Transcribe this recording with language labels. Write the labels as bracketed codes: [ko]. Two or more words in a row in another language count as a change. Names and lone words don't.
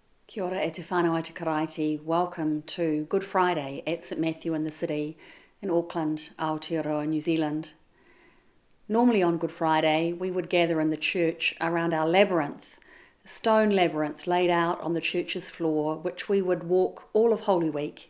[mi] Kia ora e te whānau ai te karaiti. [en] Welcome to Good Friday at St Matthew in the City in Auckland, Aotearoa, New Zealand. Normally on Good Friday we would gather in the church around our labyrinth, a stone labyrinth laid out on the church's floor, which we would walk all of Holy Week.